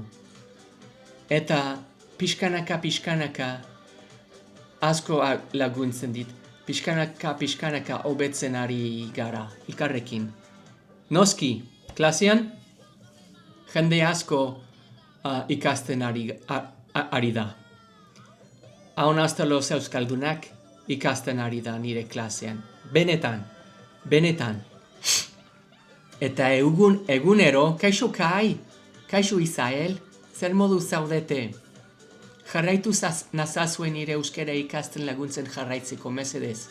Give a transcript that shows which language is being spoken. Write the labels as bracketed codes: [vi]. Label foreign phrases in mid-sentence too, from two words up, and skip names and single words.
[eu] Eta pixkanaka asko laguntzen dit. Pixkanaka hobetzen ari gara elkarrekin. Noski, klasean jende asko ikasten ari da. [es] Aun hasta los [eu] euskaldunak ikasten ari da nire klasean. Benetan. Eta egunero, kaixo Kai, kaixo Isael, zer modu zaudete? Jarraitu nazazuen nire euskara ikasten laguntzen jarraitzeko mesedez.